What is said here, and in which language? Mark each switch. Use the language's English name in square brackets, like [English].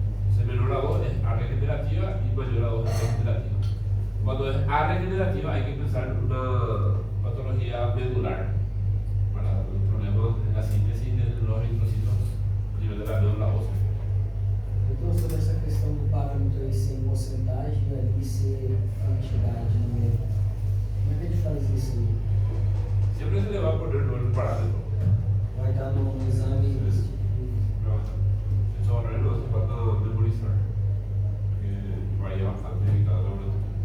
[Spanish] Entonces, menor a 2 es regenerativa y mayor a 2 es degenerativa. Cuando es regenerativa hay que pensar en una patología medular para los problemas en la síntesis de los eritrocitos a nivel de la médula ósea. [Portuguese] Então, sobre essa questão do parâmetro aí ser em porcentagem e ali ser quantidade numérica, como é que a gente faz isso aí? [Spanish] Siempre se le va a poner el parámetro. [Portuguese] Vai estar no exame esse tipo de... [Spanish] Estos valores no hace falta memorizar, porque varía bastante en cada laboratorio.